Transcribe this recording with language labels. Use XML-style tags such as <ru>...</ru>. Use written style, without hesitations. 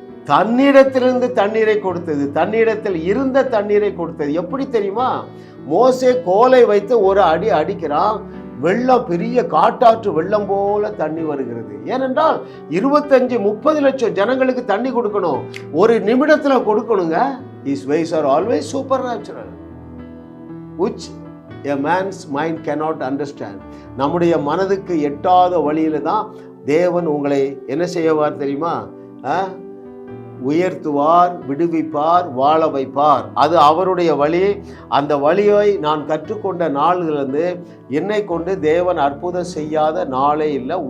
<ta>தண்ணீரத்திலிருந்து தண்ணீரை கொடுத்தது, தண்ணீரத்தில் இருந்த தண்ணீரை கொடுத்தது. எப்படி தெரியுமா? மோசே கோலை வைத்து ஒரு அடி அடிக்கிறான், வெள்ளம், பெரிய காட்டாற்று வெள்ளம் போல தண்ணி வருகிறது. ஏனென்றால் 25-30 லட்சம் ஜனங்களுக்கு தண்ணி கொடுக்கணும். ஒரு நிமிடத்துல கொடுக்கணுங்க.</ta> <en>His ways are always supernatural, which a man's mind cannot understand.</en> <ta>நம்முடைய மனதுக்கு எட்டாத வழியில தான் தேவன் உங்களை என்ன செய்வார் தெரியுமா? உயர்த்துவார், விடுவிப்பார், வாழ வைப்பார். அது அவருடைய வழி. அந்த வழியை நான் கற்றுக்கொண்ட நாளிலிருந்து என்னை கொண்டு தேவன் அற்புதம் செய்யாத நாளே இல்லை.</ta>